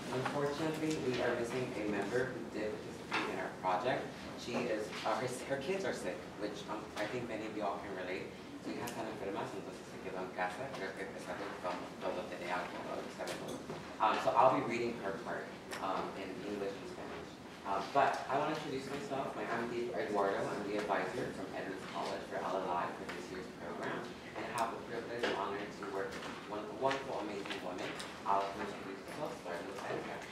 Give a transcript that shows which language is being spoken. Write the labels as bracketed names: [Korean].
[English] Unfortunately, we are missing a member who did participate in our project. She is, her kids are sick, which I think many of you all can relate. [Spanish] Su hija está enferma, entonces se quedó en casa. Creo que empezando con todo tenía algo, sabemos. [English] So I'll be reading her part in English and Spanish. But I want to introduce myself. I'm Eduardo. I'm the advisor from Edmonds College for LLI for this year's program. And I have the privilege and honor to work with one of the wonderful, amazing women. I'll introduce myself, starting with Erica.